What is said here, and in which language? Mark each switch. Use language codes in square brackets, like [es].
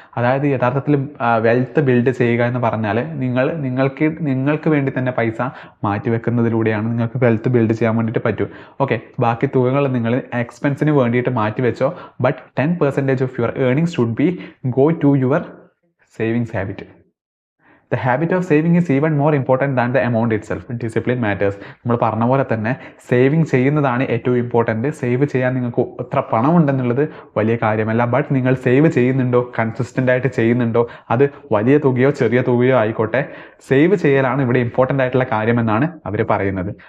[ml] അതായത് യഥാർത്ഥത്തിൽ wealth build ചെയ്യുക എന്ന് പറഞ്ഞാൽ നിങ്ങൾക്ക് വേണ്ടി തന്നെ പൈസ മാറ്റി വെക്കുന്നതിലൂടെയാണ് നിങ്ങൾക്ക് വെൽത്ത് ബിൽഡ് ചെയ്യാൻ വേണ്ടിയിട്ട് പറ്റൂ. ഓക്കെ, ബാക്കി തുകകൾ നിങ്ങൾ എക്സ്പെൻസിന് വേണ്ടിയിട്ട് മാറ്റി വെച്ചോ. [en] But 10% of your earnings should be go to your savings habit. The habit of saving is even more important than the amount itself. Discipline matters. [ml] നമ്മൾ പറഞ്ഞ പോലെ തന്നെ സേവിങ് ചെയ്യുന്നതാണ് ഏറ്റവും ഇമ്പോർട്ടൻറ്റ്. സേവ് ചെയ്യാൻ നിങ്ങൾക്ക് എത്ര പണം ഉണ്ടെന്നുള്ളത് വലിയ കാര്യമല്ല. ബട്ട് നിങ്ങൾ സേവ് ചെയ്യുന്നുണ്ടോ, കൺസിസ്റ്റൻ്റ് ആയിട്ട് ചെയ്യുന്നുണ്ടോ, അത് വലിയ തുകയോ ചെറിയ തുകയോ ആയിക്കോട്ടെ, സേവ് ചെയ്യലാണ് ഇവിടെ ഇമ്പോർട്ടൻ്റ് ആയിട്ടുള്ള കാര്യമെന്നാണ് അവർ പറയുന്നത്.